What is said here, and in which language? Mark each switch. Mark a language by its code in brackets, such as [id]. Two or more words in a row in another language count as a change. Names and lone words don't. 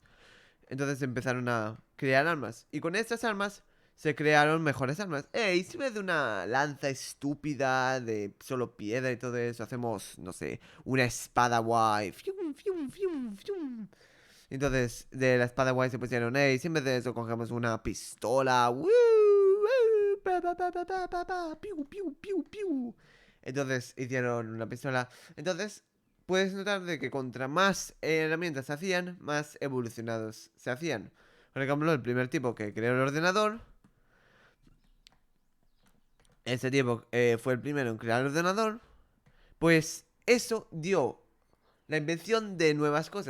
[es] Entonces empezaron a crear armas. Y con estas armas se crearon mejores armas. Y si en vez de una lanza estúpida de solo piedra y todo eso, hacemos, no sé, una espada guay. Fium, fium, fium, fium. Entonces, de la espada guay se pusieron, si en vez de eso cogemos una pistola. ¡Woo! ¡Woo! Pa, pa, pa, pa, pa, pa, pa, piu, piu, piu, piu. Entonces hicieron una pistola. Entonces, puedes notar de que contra más herramientas se hacían, más evolucionados se hacían. Por ejemplo, el primer tipo que creó el ordenador, ese tipo fue el primero en crear el ordenador, pues eso dio la invención de nuevas cosas.